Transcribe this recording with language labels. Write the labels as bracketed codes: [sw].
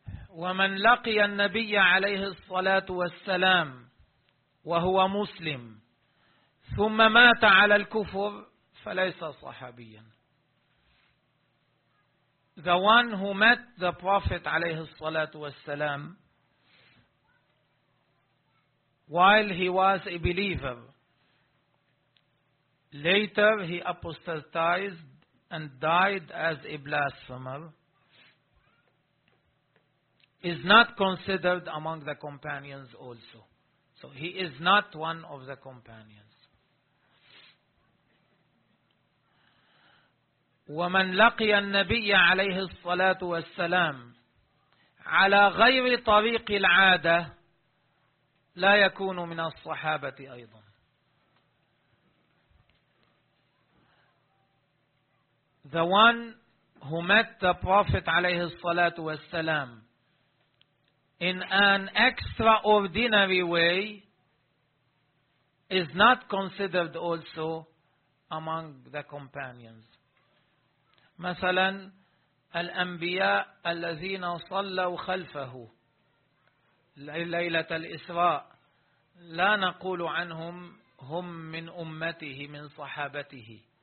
[ar] ومن لقي النبي عليه الصلاة والسلام وهو مسلم ثم مات على الكفر فليس صحابيا. [en] The one who met the Prophet [ar] عليه الصلاة والسلام [en] while he was a believer, later he apostatized and died as a blasphemer, is not considered among the companions also. So he is not one of the companions. [ar] ومن لقي النبي عليه الصلاة والسلام على غير طريق العادة لا يكون من الصحابة أيضا. [en] The one who met the Prophet [ar] عليه الصلاة والسلام [en] in an extraordinary way is not considered also among the companions. [ar] مثلا الأنبياء الذين صلوا خلفه ليلة الإسراء لا نقول عنهم هم من أمته من صحابته.